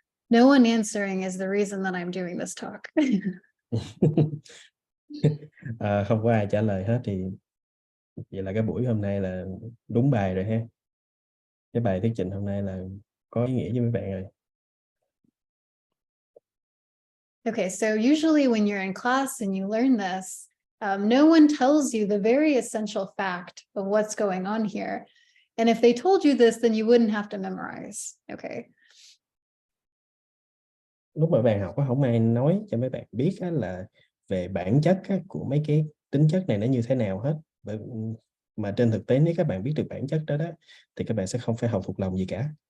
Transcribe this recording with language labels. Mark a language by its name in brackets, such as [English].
[English] No one answering is the reason that I'm doing this talk. [Vietnamese] Không có ai trả lời hết thì vậy là cái buổi hôm nay là đúng bài rồi ha. Cái bài thuyết trình hôm nay là có ý nghĩa với mấy bạn rồi. [English] Okay, so usually when you're in class and you learn this, no one tells you the very essential fact of what's going on here. And if they told you this, then you wouldn't have to memorize. Okay. [Vietnamese] Lúc mà bạn học không ai nói cho mấy bạn biết là về bản chất của mấy cái tính chất này nó như thế nào hết. Mà trên thực tế nếu các bạn biết được bản chất đó thì các bạn sẽ không phải học thuộc lòng gì cả.